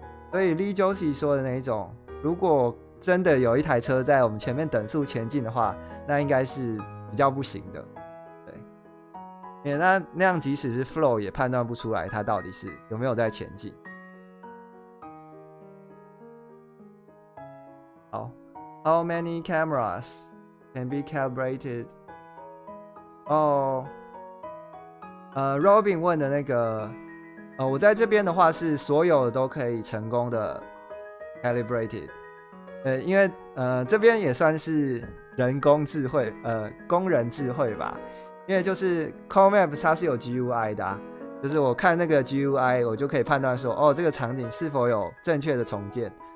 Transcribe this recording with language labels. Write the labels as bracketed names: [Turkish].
[Chinese] 所以 Lee Josie 说的那一种，如果真的有一台车在我们前面等速前进的话，那应该是比较不行的。对，因为那样即使是 flow 也判断不出来它到底是有没有在前进。好。 [English] How many cameras can be calibrated? 哦， [Chinese] Robin 问的那个，我在这边的话是所有的都可以成功的 calibrated，因为这边也算是人工智慧，工人智慧吧，因为就是 CoMap 它是有 GUI 的就是我看那个 GUI， 我就可以判断说，哦，这个场景是否有正确的重建。